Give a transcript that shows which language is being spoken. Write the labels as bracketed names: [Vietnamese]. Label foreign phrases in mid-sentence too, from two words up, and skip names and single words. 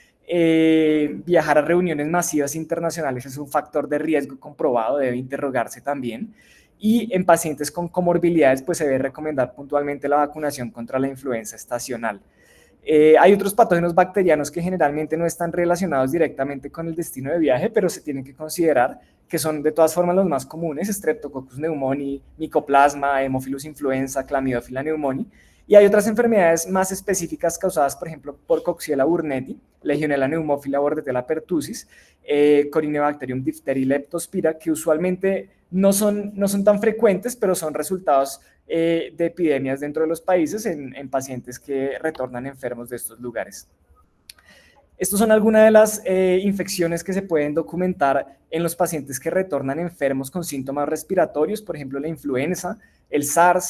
[Spanish] Viajar a reuniones masivas internacionales es un factor de riesgo comprobado, debe interrogarse también. Y en pacientes con comorbilidades, pues se debe recomendar puntualmente la vacunación contra la influenza estacional. Hay otros patógenos bacterianos que generalmente no están relacionados directamente con el destino de viaje, pero se tienen que considerar que son de todas formas los más comunes: Streptococcus pneumoniae, Mycoplasma, Haemophilus influenza, Chlamydophila pneumoniae. Y hay otras enfermedades más específicas causadas, por ejemplo, por Coxiella burnetii, Legionella pneumophila, Bordetella pertussis, Corynebacterium diphtheriae, Leptospira, que usualmente no son tan frecuentes, pero son resultados de epidemias dentro de los países en pacientes que retornan enfermos de estos lugares. Estas son algunas de las infecciones que se pueden documentar en los pacientes que retornan enfermos con síntomas respiratorios, por ejemplo, la influenza, el SARS.